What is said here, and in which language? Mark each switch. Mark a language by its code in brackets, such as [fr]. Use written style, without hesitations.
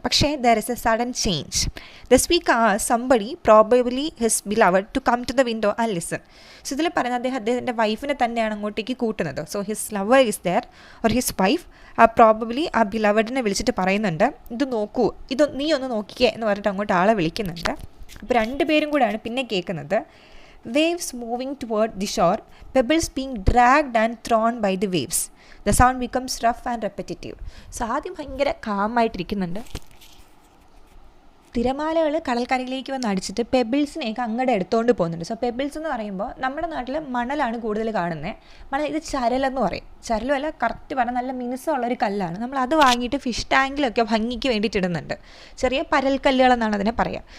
[en] പക്ഷേ there is a sudden change. The speaker asks somebody, probably his beloved, to come to the window and listen. [ml] So ഇതിൽ പറയുന്നത് അദ്ദേഹത്തിൻ്റെ വൈഫിനെ തന്നെയാണ് അങ്ങോട്ടേക്ക് കൂട്ടുന്നത്. [en] so his lover is there or his wife probably ആ [ml] ബിലവഡിനെ വിളിച്ചിട്ട് പറയുന്നുണ്ട്, ഇത് നോക്കൂ, ഇത് നീ ഒന്ന് നോക്കിക്കേ എന്ന് പറഞ്ഞിട്ട് അങ്ങോട്ട് ആളെ വിളിക്കുന്നുണ്ട്. അപ്പോൾ രണ്ടുപേരും കൂടെയാണ് പിന്നെ കേൾക്കുന്നത്. [en] Waves moving toward the shore, pebbles being dragged and thrown by the waves. The sound becomes rough and repetitive. [ml] So ആദ്യം ഭയങ്കര കാമായിട്ടിരിക്കുന്നുണ്ട്. തിരമാലകൾ കടൽക്കരയിലേക്ക് വന്ന് അടിച്ചിട്ട് പെബിൾസിനെയൊക്കെ അങ്ങോട്ട് എടുത്തുകൊണ്ട് പോകുന്നുണ്ട്. സോ പെബിൾസ് എന്ന് പറയുമ്പോൾ നമ്മുടെ നാട്ടിൽ മണലാണ് കൂടുതൽ കാണുന്നത്. മണൽ ഇത് ചരലെന്ന് പറയും. ചരലുമല്ല, കറക്റ്റ് പറഞ്ഞാൽ നല്ല മിനുസമുള്ളൊരു കല്ലാണ്. നമ്മൾ അത് വാങ്ങിയിട്ട് ഫിഷ് ടാങ്കിലൊക്കെ ഭംഗിക്ക് വേണ്ടിയിട്ട് ഇടുന്നുണ്ട്. ചെറിയ പരൽക്കല്ലുകളെന്നാണ് അതിനെ പറയുക.